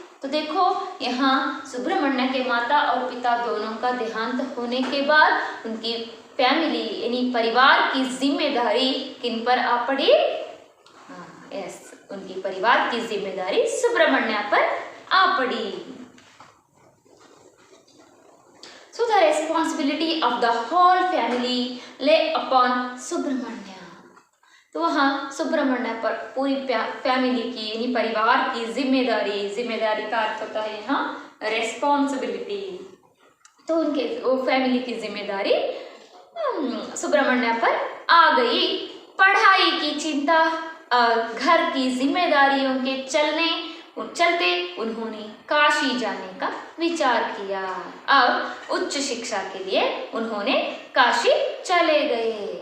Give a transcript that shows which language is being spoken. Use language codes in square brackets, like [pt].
[hi] तो देखो यहाँ सुब्रमण्य के माता और पिता दोनों का देहांत होने के बाद उनकी फैमिली यानी परिवार की जिम्मेदारी किन पर आ पड़ी? यस, उनकी परिवार की जिम्मेदारी सुब्रमण्य पर आ पड़ी। [en] So the responsibility of the whole family lay upon Subramanya. [hi] तो वहाँ सुब्रमण्य पर पूरी फैमिली की यानी परिवार की जिम्मेदारी का अर्थ होता है यहाँ रेस्पॉन्सिबिलिटी। तो उनके वो फैमिली की जिम्मेदारी सुब्रमण्य पर आ गई। पढ़ाई की चिंता, घर की जिम्मेदारियों के चलते उन्होंने काशी जाने का विचार किया और उच्च शिक्षा के लिए उन्होंने काशी चले गए।